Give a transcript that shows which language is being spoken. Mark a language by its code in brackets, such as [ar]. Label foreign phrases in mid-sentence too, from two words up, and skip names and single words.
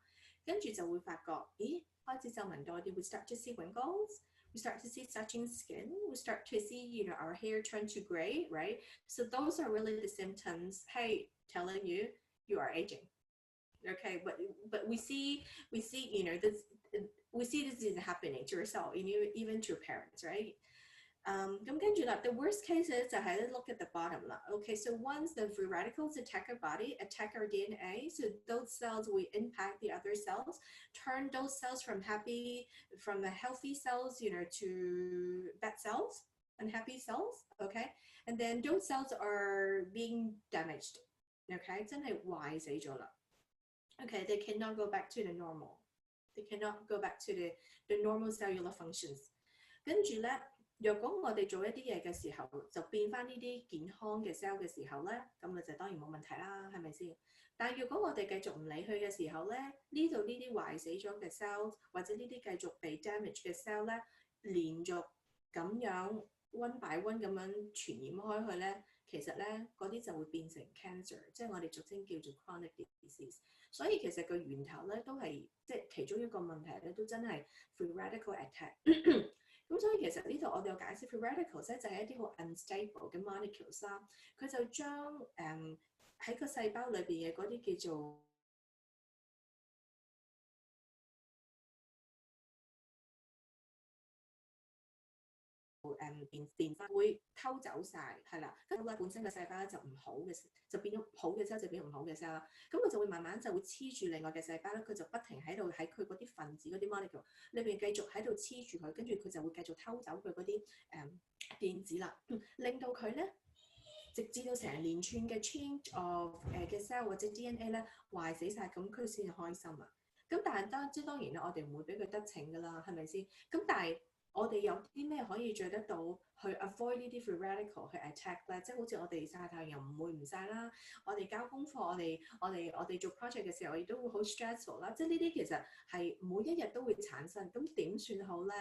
[yue] 跟住就會發覺，咦，開始皺紋多啲， [en] we start to see wrinkles, we start to see touching skin, we start to see you know our hair turn to gray, right? So those are really the symptoms, hey, telling you you are aging. Okay, but we see you know this we see this is happening to yourself, even to your parents, right? [yue] 咁跟住啦 [en] the worst case [yue] 咧就係咧 [en] look at the bottom 啦。Okay, so once the free radicals attack our body, attack our DNA, so those cells will impact the other cells, turn those cells from the healthy cells, you know, to bad cells, unhappy cells. Okay, and then those cells are being damaged. Okay, [yue] 真係壞死咗啦。 [en] Okay, they cannot go back to the normal. They cannot go back to the normal cellular functions. [yue] 跟住咧。若果我哋做一啲嘢嘅時候，就變翻呢啲健康嘅 cell 嘅時候咧，咁咪就當然冇問題啦，係咪先？但係如果我哋繼續唔理佢嘅時候咧，呢度呢啲壞死咗嘅 cell 或者呢啲繼續被 damage 嘅 cell 咧，連續咁樣 [en] one by one [yue] 咁樣傳染開去咧，其實咧嗰啲就會變成 cancer， 即係我哋俗稱叫做 [en] chronic disease。 [yue] 所以其實個源頭咧都係即係其中一個問題咧，都真係 [en] free radical attack。 [yue] 咁所以其實呢度我哋有解釋 [en] free radicals [yue] 咧就係一啲好 unstable 嘅 molecules 啦，佢就將喺個細胞裏邊嘅嗰啲叫做電翻會偷走晒，係啦，跟住咧本身嘅細胞就唔好嘅，就變咗好嘅 cell 就變唔好嘅 cell 啦，咁佢就會慢慢就會黐住另外嘅細胞咧，佢就不停喺度喺佢嗰啲分子嗰啲 molecule 裏邊繼續喺度黐住佢，跟住佢就會繼續偷走佢嗰啲電子啦，令到佢咧直至到成連串嘅 [en] change of [yue] 嘅 cell 或者 DNA 咧壞死晒，咁佢先至開心啊！咁但係當然啦，我哋唔會俾佢得逞噶啦，係咪先？咁但係我哋有啲咩可以做得到去 avoid 呢啲 [en] free radical [yue] 去 attack 咧？即係好似我哋曬太陽唔會唔曬啦，我哋交功課，我哋做 project 嘅時候，亦都會好 stressful 啦。即係呢啲其實係每一日都會產生，咁點算好咧？